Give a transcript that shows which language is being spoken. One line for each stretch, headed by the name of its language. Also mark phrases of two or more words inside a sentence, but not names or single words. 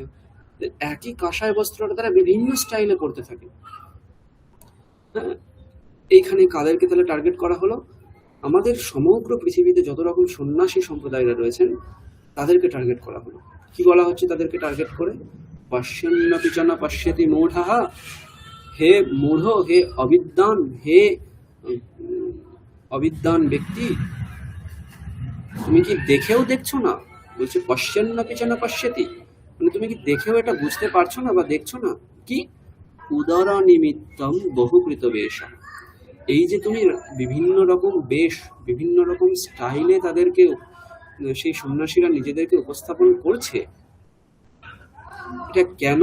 Bangla: একই কাষায় বস্ত্রটা তারা বিভিন্ন স্টাইলে পড়তে থাকে। হ্যাঁ, এইখানে কাদেরকে তাহলে টার্গেট করা হলো? আমাদের সমগ্র পৃথিবীতে যত রকম সন্ন্যাসী সম্প্রদায়রা রয়েছেন তাদেরকে টার্গেট করা হলো। কি বলা হচ্ছে তাদেরকে টার্গেট করে?
Sanskrit: পশ্যন্নপি চ ন পশ্যতি মূঢ়ঃ,
Bangla: হে মূঢ়, হে অবিদ্বান, হে অবিদ্বান ব্যক্তি, তুমি কি দেখেও দেখছো না?
Sanskrit: বলছে পশ্যন্নপি চ ন পশ্যতি,
Bangla: মানে তুমি কি দেখেও এটা বুঝতে পারছো না বা দেখছো না? কি?
Sanskrit: উদর নিমিত্তম বহুকৃত বেশঃ,
Bangla: এই যে তুমি বিভিন্ন রকম বেশ, বিভিন্ন রকম স্টাইলে তাদেরকে, সেই সন্ন্যাসীরা নিজেদেরকে উপস্থাপন করছে, এটা কেন?